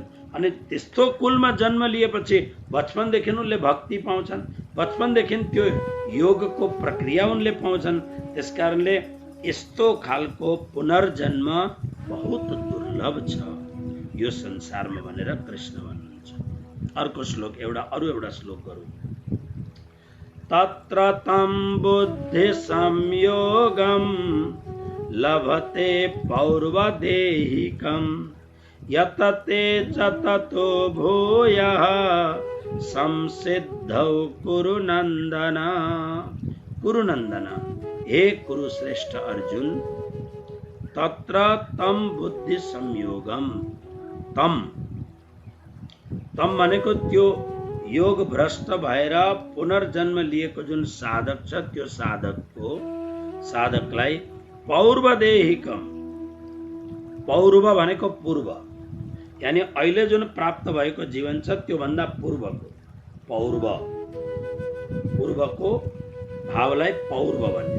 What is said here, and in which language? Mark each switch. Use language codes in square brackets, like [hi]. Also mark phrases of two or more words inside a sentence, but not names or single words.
[ne] अनि त्यस्तो कुलमा जन्म लिएपछि बचपनदेखि उनले भक्ति पाउँछन्, बचपनदेखि त्यो योगको प्रक्रिया उनले पाउँछन्। त्यसकारणले यस्तो खालको पुनर्जन्म बहुत दुर्लभ छ यो संसारमा भनेर कृष्ण भन्नुहुन्छ। अर्को श्लोक, अरू एउटा श्लोक गरौँ। [sa] तत्र तं बुद्धिसंयोगं लभते पौर्वदेहिकं यतते च ततो भूयः संसिद्धौ कुरुनंदन। कुरुनंदन, हे कुरुश्रेष्ठ अर्जुन, तत्र तम बुद्धि संयोगम, तम [ne] भनेको त्यो योग भ्रष्ट भएर पुनर्जन्म लिएको जुन साधक छ त्यो साधकलाई पौर्वदेहिकम, पौर्व भनेको पूर्व, यानी अहिले जुन प्राप्त भएको जीवन छ त्यो भन्दा पूर्वको, पूर्वको भावलाई पौर्व भन्ने।